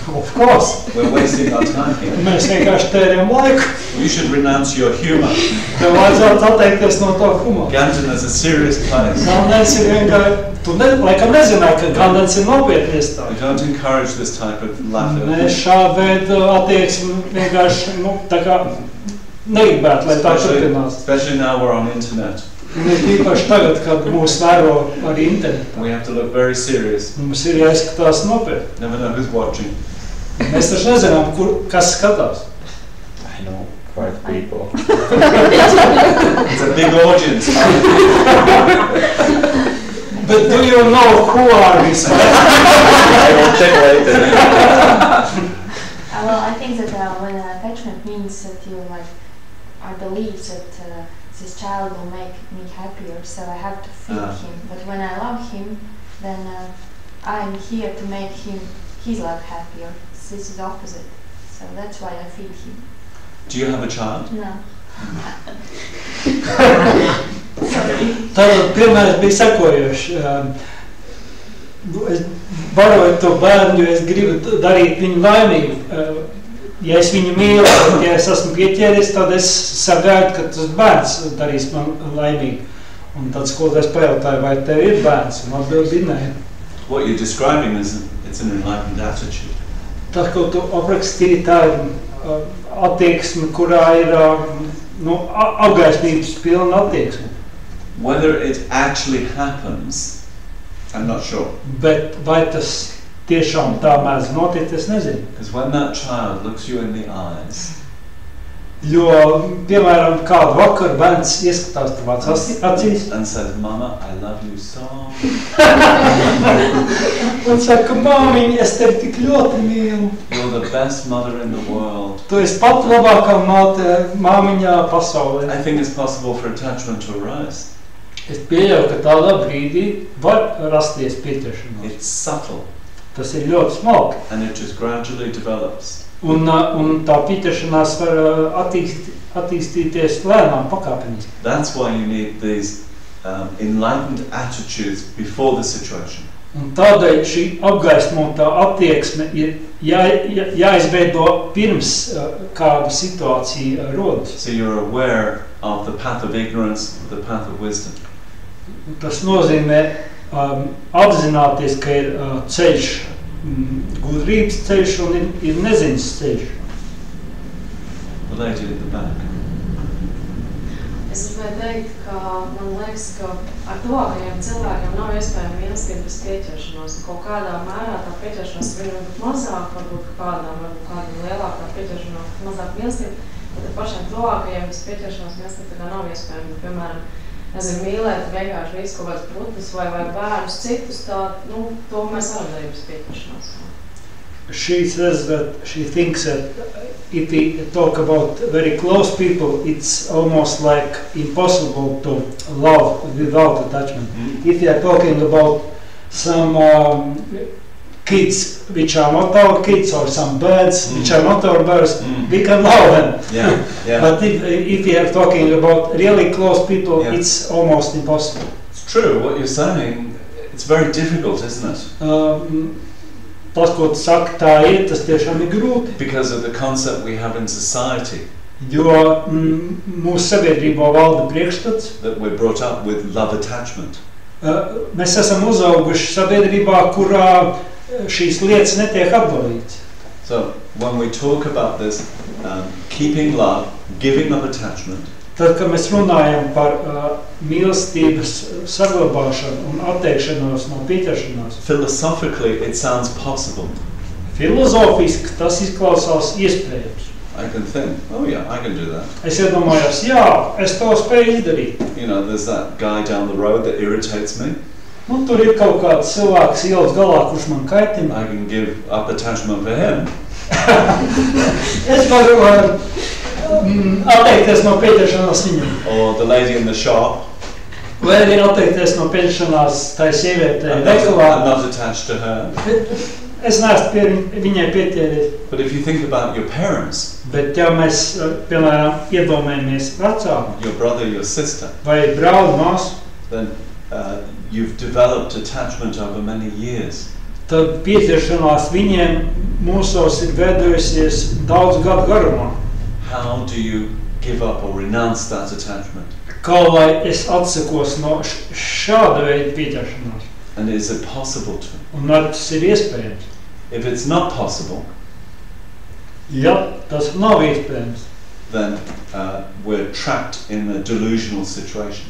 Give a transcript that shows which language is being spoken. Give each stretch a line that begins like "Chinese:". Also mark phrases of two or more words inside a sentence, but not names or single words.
English: Of course. we? We're wasting our time here.
Latvian: Mēs vienkārši tērējam laiku.
English: You should renounce your humour.
Latvian: Tev vajadzētu atteikties no to humoru.
English: Gandon is a serious place.
Latvian: Gandens ir vienkārši... Tu laikam nezināji, ka Gandens ir nopietni iestāde.
English: We don't encourage this type of laughter.
Latvian: Mēs šādu veidu attieksmi vienkārši, tā kā negribētu, lai tā turpinās.
English: Especially now we're on internet.
Latvian: Un ir īpaši tagad, kad mūs vēro arī internetā.
English: We have to look very serious.
Latvian: Mums ir jāizskatās nopietni.
English: Never know who's watching.
Latvian: Mēs taču nezinām, kas skatās.
English: I know 5 people. It's a big audience. But do you know who are these? I will check later. Well, I think that when attachment means that you I believe that this child will make me happier, so I have to feed him. But when I love him, then I'm here to make his life happier. This is opposite. So that's why I feed him. Do you have a child? No.
Latvian: Tātad piemērs bija sekojošs. Es baroju to bērnu, jo es gribu darīt viņu laimīgu. Ja es viņu mīlu, ja es esmu pieķēries, tad es sagaidu, ka tas bērns darīs man laimīgu. Un tad skolotājs pajautāja, vai tev ir bērns? Un atbild bija nē.
English: What you're describing is it's an enlightened attitude.
Latvian: Tas, ko tu aprakstīji, tā ir attieksme, kurā ir apgaismības pilna attieksme.
English: Whether it actually happens, I'm not sure.
Latvian: Bet vai tas tiešām tā mēdz notikt, es nezinu.
English: Because when that child looks you in the eyes,
Latvian: Jo, piemēram, kādu vakaru bērns ieskatās tavās acīs
English: and says, Mama, I love you so.
Latvian: un saka, māmiņ, es tevi tik ļoti mīlu.
English: You're the best mother in the world.
Latvian: Tu esi pat labākā māte māmiņā pasaulē.
English: I think it's possible for attachment to arise.
Latvian: Es pieļauju, ka tādā brīdī var rasties pieķeršanās.
English: It's subtle
Latvian: Tas ir ļoti smalki.
English: and it just gradually develops.
Latvian: Un tā pieķeršanās var attīstīties lēnām pakāpeniski.
English: That's why you need these enlightened attitudes before the situation.
Latvian: Un tādēļ šī apgaismotā attieksme ir jāizveido pirms kāda situācija rodas.
English: So you're aware of the path of ignorance, the path of wisdom.
Latvian: Tas nozīmē apzināties, ka ir ceļš, gudrības ceļš un ir neziņas ceļš.
English: The lady at the back.
Latvian: Es gribēju teikt, ka man liekas, ka ar tuvākajiem cilvēkiem nav iespējama mīlestība bez pieķeršanās. Kaut kādā mērā tā pieķeršanās var būt mazāk, varbūt kādam lielāk tā pieķeršanās, mazāk mīlestība, bet ar pašiem tuvākajiem bez pieķeršanās mīlestība tā nav iespējama. Piemēram, mīlēt vienkārši visu kaut kādas putnus vai bērnus citus, to mēs varam darīt bez pieķeršanās.
English: She says that she thinks that if we talk about very close people, it's almost like impossible to love without attachment. If we are talking about some kids which are not our kids, or some birds which are not our birds, we can love them. Yeah, yeah. But if we are talking about really close people, it's almost impossible. It's true, what you're saying, it's very difficult, isn't it?
Latvian: Tas, ko tu saki, tā tas tiešām ir grūti.
English: Because of the concept we have in society.
Latvian: Jo mūsu sabiedrībā valda priekšstats.
English: That we're brought up with love attachment.
Latvian: Mēs esam uzauguši sabiedrībā, kurā šīs lietas netiek apgalītas.
English: So when we talk about this, keeping love, giving up attachment.
Latvian: Tad, kad mēs runājam par mīlestības saglabāšanu un atteikšanos no pieķeršanās.
English: Philosophically, it sounds possible.
Latvian: Filozofiski tas izklausās iespējams.
English: I can think, oh yeah, I can do that.
Latvian: Es iedomājos, jā, es to spēju izdarīt.
English: You know, there's that guy down the road that irritates me.
Latvian: Nu, tur ir kaut kāds cilvēks ielas galā, kurš man kaitina.
English: I can give up attachment for him.
Latvian: Es varu atteikties no pieķeršanās viņam.
English: Or the lady in the shop.
Latvian: Vai arī atteikties no pieķeršanās tai sievietei veikalā.
English: I'm not attached to her.
Latvian: Es neesmu viņai pieķēries.
English: But if you think about your parents.
Latvian: Bet ja mēs, piemēram, iedomājamies vecāku.
English: Your brother, your sister.
Latvian: Vai brāli, māsu.
English: Then you've developed attachment over many years.
Latvian: Tad pieķeršanās viņiem mūsos ir veidojusies daudz gadu garumā.
English: How do you give up or renounce that attachment?
Latvian: Kā lai es atsakos no šāda veida pieķeršanās?
English: And is it possible to?
Latvian: Un vai tas ir iespējams?
English: If it's not possible,
Latvian: ja tas nav iespējams,
English: then we're trapped in a delusional situation.